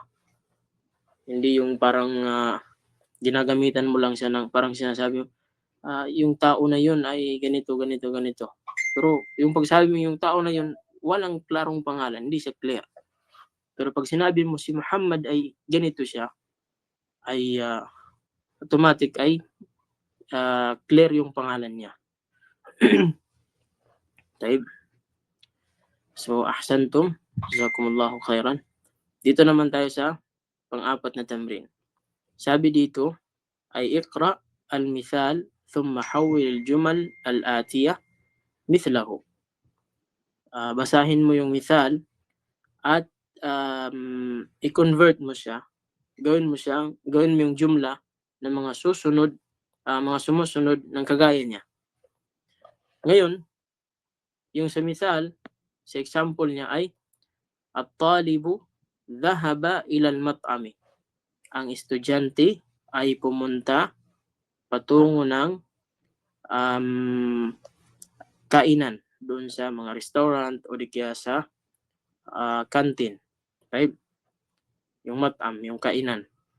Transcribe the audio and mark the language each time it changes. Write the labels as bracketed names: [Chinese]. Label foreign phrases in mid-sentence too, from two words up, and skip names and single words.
[Filipino] Hindi yung parang ginagamitan mo lang siya ng parang sinasabi mo, yung tao na yun ay ganito, ganito, ganito. Pero yung pagsabi mo yung tao na yun, walang klarong pangalan, hindi siya clear. Pero pag sinabi mo si Muhammad ay ganito siya, ay automatic ay clear yung pangalan niya. [Arabic] Taib. So, ahsantum. جزاكم الله خيرا. [Filipino] Dito naman tayo sa pang-apat na tamrin. Sabi dito ay [Arabic] اقرأ المثال ثم حول الجمل الآتية مثله. [Filipino] Basahin mo yung mithal at i-convert mo siya. Gawin mo yung jumla ng mga sumusunod ng kagaya niya. Ngayon, yung sa mithal, sa example niya ay [Arabic] الطالب ذهب إلى المطعم. [Filipino] Ang estudyante ay pumunta patungo ng kainan doon sa mga restaurant o di kaya sa canteen. Right? Yung mat'am, yung kainan.